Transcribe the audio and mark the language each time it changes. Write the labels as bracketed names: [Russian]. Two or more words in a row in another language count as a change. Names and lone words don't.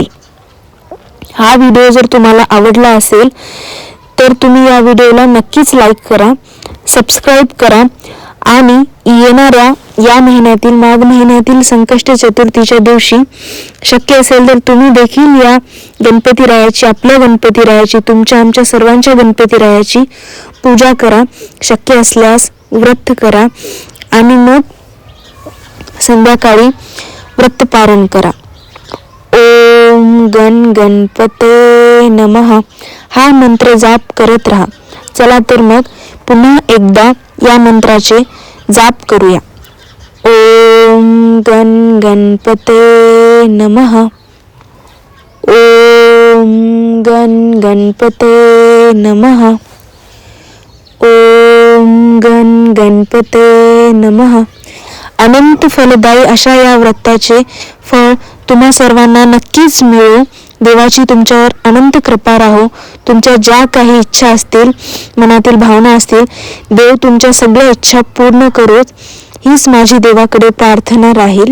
[Marathi] हा व्हिडिओ जर तुम्हाला आवडला असेल तर तुम्ही या व्हिडिओला नक्कीच लाईक करा, सबस्क्राईब करा आणि येणाऱ्या या महिन्यातील माघ महिन्यातील संकष्ट चतुर्थीच्या दिवशी शक्य असेल तर तुम्ही देखील या गणपतीरायाची, आपल्या गणपतीरायाची, तुमच्या आमच्या सर्वांच्या गणपतीरायाची पूजा करा. शक्य असल्यास व्रत करा आणि मग संध्याकाळी व्रत पारण करा. [Sanskrit] ओम गण गणपते नमः [Marathi] हा मंत्र जाप करत राहा. चला तर मग पुन्हा एकदा या मंत्राचे जाप करूया. [Sanskrit] ओम गण गणपते नमः. ओम गण गणपते नमः. ओम गण गणपते नमः. [Marathi] अनंत फलदायी अशा या व्रताचे फळ तुम्हा सर्वांना नक्कीच मिळो. देवाची तुमच्यावर अनंत कृपा राहो. तुमच्या ज्या काही इच्छा असतील, मनातील भावना असतील, देव तुमच्या सगळ्या इच्छा पूर्ण करोत, हीच माझी देवाकडे प्रार्थना राहील.